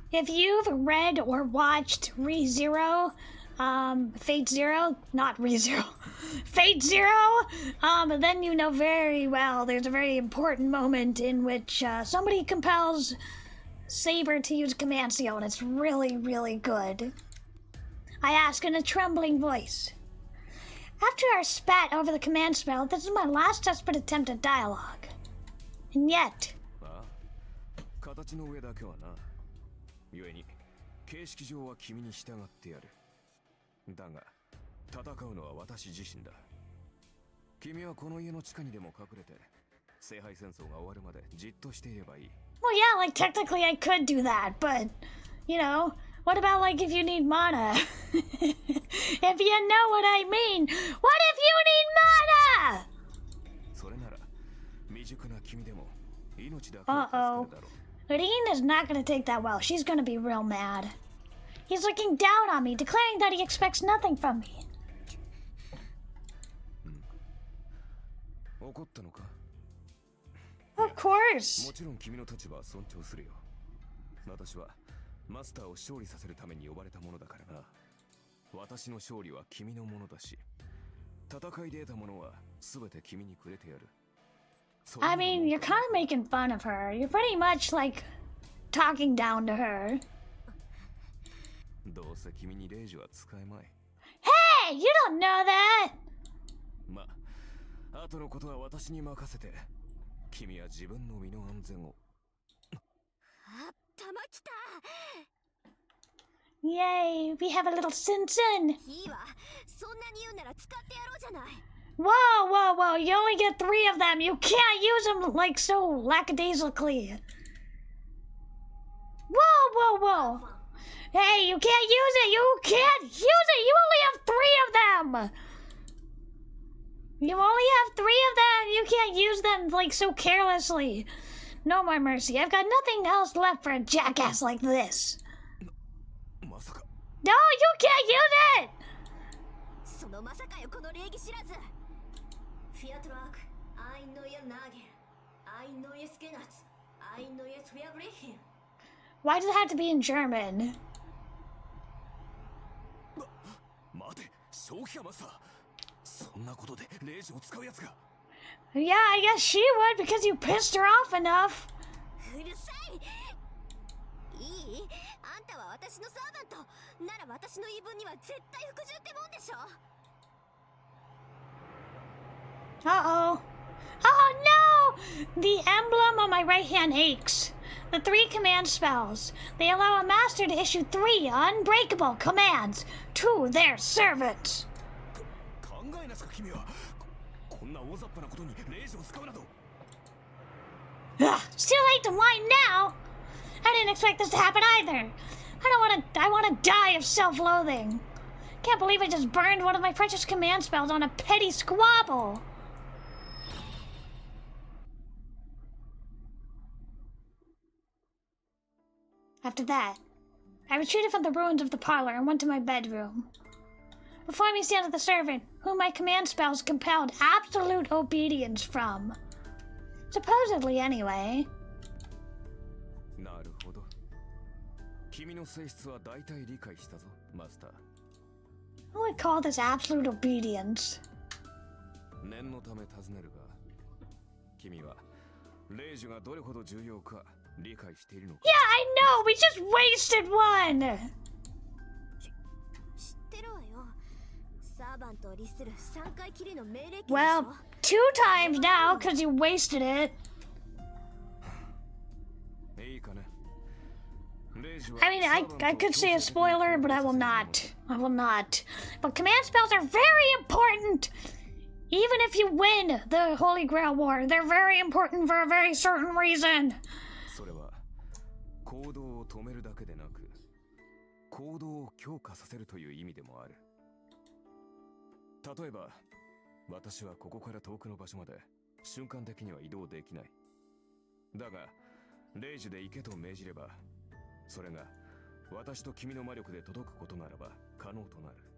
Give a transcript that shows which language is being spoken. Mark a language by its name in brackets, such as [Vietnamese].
[English] If you've read or watched ReZero, Fate Zero, not ReZero, Fate Zero, then you know very well there's a very important moment in which somebody compels Saber to use command seal, and it's really, really good. I ask in a trembling voice. After our spat over the command spell, this is my last desperate attempt at dialogue. And yet... [Japanese] ああ、形の上だけはな。故に、形式上は君に従ってやる。だが、戦うのは私自身だ。君はこの家の地下にでも隠れて、聖杯戦争が終わるまでじっとしていればいい。 [English] Well, yeah, like technically I could do that, but, you know, what about like if you need mana? If you know what I mean. What if you need mana? [Japanese] それなら、未熟な君でも命だけは助かるだろう。 [English] Nadine is not gonna take that well. She's gonna be real mad. He's looking down on me, declaring that he expects nothing from me. [Japanese] 怒ったのか？ [English] Of course. [Japanese] もちろん君の立場は尊重するよ。私はマスターを勝利させるために呼ばれたものだからな。私の勝利は君のものだし、戦いで得たものは全て君にくれてやる。 [English] I mean, you're kind of making fun of her. You're pretty much like talking down to her. [Japanese] どうせ君にレイジは使えまい。 [English] Hey, you don't know that. [Japanese] まあ、後のことは私に任せて。君は自分の身の安全を。あ、弾来た。 [English] Yay, we have a little Sin. [Japanese] いいわ。そんなに言うなら使ってやろうじゃない。 [English] Whoa, whoa, whoa, you only get 3 of them. You can't use them like so lackadaisically. Whoa, whoa, whoa. Hey, you can't use it. You can't use it. You only have 3 of them. You only have 3 of them. You can't use them like so carelessly. No more mercy. I've got nothing else left for a jackass like this. [Japanese] まさか。 [English] No, you can't use it. [Japanese] そのまさかよ、この礼儀知らず。フィアトラーク、アイノイエナーゲン、アイノイエスケナツ、アイノイエスフィアブレヒン。 [English] Why does it have to be in German? [Japanese] 待て、正気マスター。そんなことでレイジを使うやつが。 [English] Yeah, I guess she would because you pissed her off enough. [Japanese] うるさい。いい？あんたは私のサーバント。なら私の言い分には絶対服従ってもんでしょ。 [English] Uh-oh. Oh no! The emblem on my right hand aches. The 3 command spells. They allow a master to issue 3 unbreakable commands to their servants. [Japanese] 考えなさか君は。こんな大雑把なことにレイジを使うなど。 [English] Ugh, it's too late to whine now. I didn't expect this to happen either. I want to die of self-loathing. Can't believe I just burned one of my precious command spells on a petty squabble. After that, I retreated from the ruins of the parlor and went to my bedroom. Before me stands the servant, whom my command spells compelled absolute obedience from. Supposedly, anyway. [Japanese] なるほど。君の性質は大体理解したぞ、マスター。 [English] Who would call this absolute obedience? [Japanese] 念のため尋ねるが、君はレイジがどれほど重要か理解しているのか。 [English] Yeah, I know! We just wasted one! [Japanese] 知ってるわよ。サーバントを律する3回きりの命令権でしょ。 [English] Well, 2 times now because you wasted it. [Japanese] いいかね。 [English] I mean, I could say a spoiler, but I will not. I will not. But command spells are very important! Even if you win the Holy Grail War, they're very important for a very certain reason. [Japanese] それは行動を止めるだけでなく、行動を強化させるという意味でもある。例えば、私はここから遠くの場所まで瞬間的には移動できない。だが、レイジで行けと命じれば、それが私と君の魔力で届くことならば可能となる。